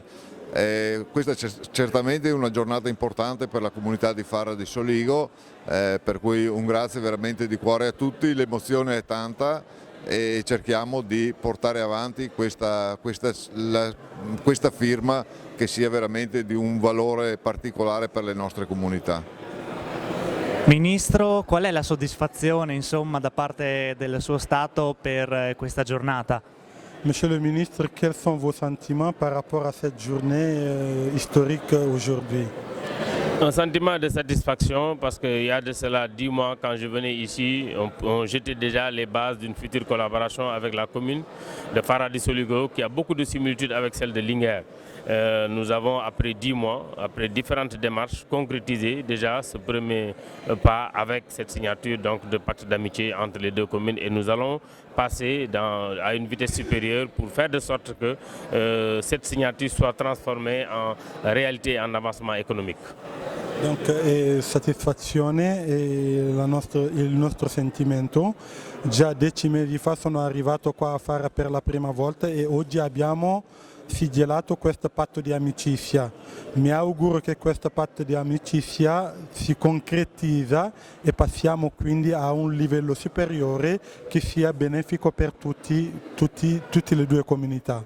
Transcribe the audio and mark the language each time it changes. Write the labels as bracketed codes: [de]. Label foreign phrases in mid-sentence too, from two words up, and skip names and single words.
[it] Questa è certamente una giornata importante per la comunità di Farra di Soligo, per cui un grazie veramente di cuore a tutti, l'emozione è tanta e cerchiamo di portare avanti questa firma che sia veramente di un valore particolare per le nostre comunità. Ministro, qual è la soddisfazione insomma, da parte del suo Stato per questa giornata? [fr] Monsieur le ministre, quels sont vos sentiments par rapport à cette journée historique aujourd'hui? Un sentiment de satisfaction parce qu'il y a de cela 10 mois quand je venais ici, on jetait déjà les bases d'une future collaboration avec la commune de Farra di Soligo qui a beaucoup de similitudes avec celle de Linguère. Nous avons, après 10 mois, après différentes démarches, concrétisé déjà ce premier pas avec cette signature donc, de pacte d'amitié entre les deux communes et nous allons passer à une vitesse supérieure pour faire de sorte que cette signature soit transformée en réalité en avancement économique. Donc, [it] soddisfazione è il nostro sentimento. Già 10 mesi fa sono arrivato qua a Farra per la prima volta e oggi abbiamo sigillato questo patto di amicizia. Mi auguro che questo patto di amicizia si concretizza e passiamo quindi a un livello superiore che sia benefico per tutte le due comunità.